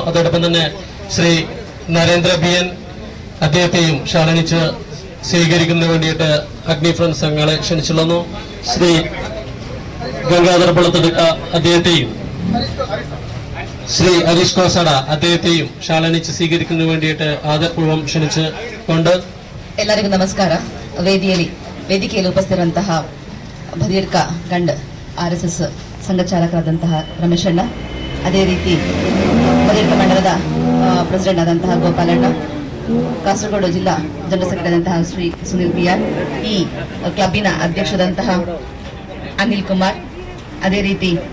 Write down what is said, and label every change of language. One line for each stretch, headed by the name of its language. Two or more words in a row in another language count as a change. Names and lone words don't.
Malayalam: അതോടൊപ്പം തന്നെ ശ്രീ നരേന്ദ്ര BN അദ്ദേഹത്തെയും ഷാളണിച്ച് സ്വീകരിക്കുന്നതിന് വേണ്ടിയിട്ട് അഗ്നി ഫ്രണ്ട്സ് അംഗങ്ങളെ ക്ഷണിച്ചുകൊള്ളുന്നു. ശ്രീ ഗംഗാധര പൊളത്തെടുക്ക അദ്ദേഹത്തെയും ശ്രീ ഹരീഷ് കോസാഡ അദ്ദേഹത്തെയും ഷാളണിച്ച് സ്വീകരിക്കുന്നതിന് വേണ്ടിയിട്ട് ആദരപൂർവ്വം ക്ഷണിച്ചുകൊണ്ട്
Kannada: ಎಲ್ಲರಿಗೂ ನಮಸ್ಕಾರ. ವೇದಿಕೆಯಲ್ಲಿ ಉಪಸ್ಥಿತರಂತಹ ಬದಿಯಡ್ಕ ಗಂಡ್ RSS ಸಂಘ ಚಾಲಕರಾದಂತಹ ರಮೇಶಣ್ಣ, ಅದೇ ರೀತಿ ಬದಿಯಡ್ಕ ಮಂಡಲದ ಪ್ರೆಸಿಡೆಂಟ್ ಆದಂತಹ ಗೋಪಾಲಣ್ಣ, ಕಾಸರಗೋಡು ಜಿಲ್ಲಾ
English: general secretary
Kannada: ಆದಂತಹ ಶ್ರೀ ಸುನಿಲ್ PR, ಈ ಕ್ಲಬ್ಬಿನ ಅಧ್ಯಕ್ಷರಾದಂತಹ ಅನಿಲ್ ಕುಮಾರ್, ಅದೇ ರೀತಿ